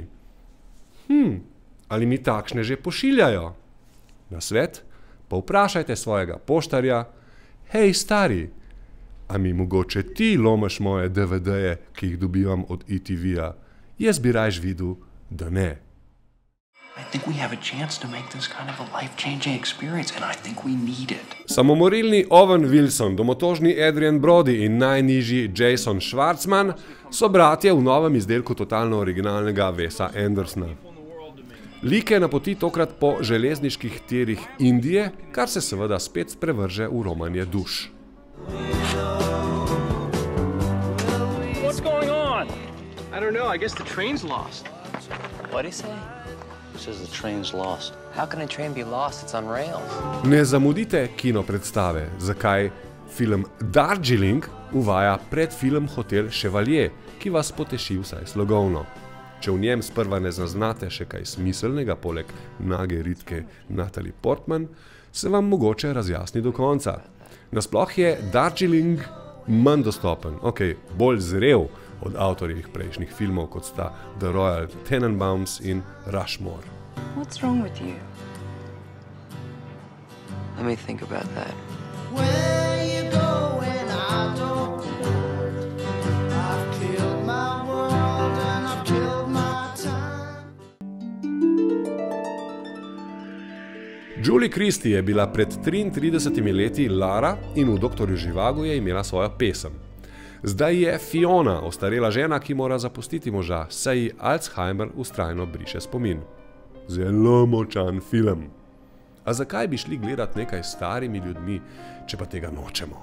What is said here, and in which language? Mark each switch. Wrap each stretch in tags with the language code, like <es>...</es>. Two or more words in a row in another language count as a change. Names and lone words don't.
<sl>Ali mi takšne že pošiljajo? Nasvet? Povprašajte svojega poštarja, hej stari, a mi mogoče ti lomiš moje DVD-je, ki jih dobivam od ETV-ja? Jaz bi rajš videl, da ne.</sl> <en>I think we have a chance to make this kind of a life-changing experience, and I think we need it.</en> <sl>Samomorilni Owen Wilson, domotožni Adrian Brody in najnižji Jason Schwartzman so bratje v novem izdelku totalno originalnega Wesa Andersona. Like napoti tokrat po železniških tirih Indije, kar se seveda spet sprevrže v romanje duš.</sl> <en>What's going on? I don't know. I guess the train's lost. What did he say? He says the train's lost. How can a train be lost? It's on rails.</en> <sl>Ne zamudite kino predstave, zakaj film Darjeeling uvaja predfilm Hotel Chevalier, ki vas poteši vsaj slogovno. Če v njem sprva ne zaznate še kaj smiselnega poleg nage ritke Natalie Portman, se vam mogoče razjasni do konca. Nasploh je Darjeeling manj dostopen, bolj zrel od avtorjevih prejšnjih filmov, kot sta The Royal Tenenbaums in Rushmore.</sl> <en>What's wrong with you? Let me think about that. Where you going? I don't know. I've killed my world and I've killed my time.</en> <sl>Julie Christie je bila pred 33 leti Lara in v Doktorju Živagu je imela svojo pesem. Zdaj je Fiona, ostarela žena, ki mora zapustiti moža, saj ji Alzheimer vztrajno briše spomin. Zelo močan film. A zakaj bi šli gledati nekaj s starimi ljudmi, če pa tega nočemo?</sl>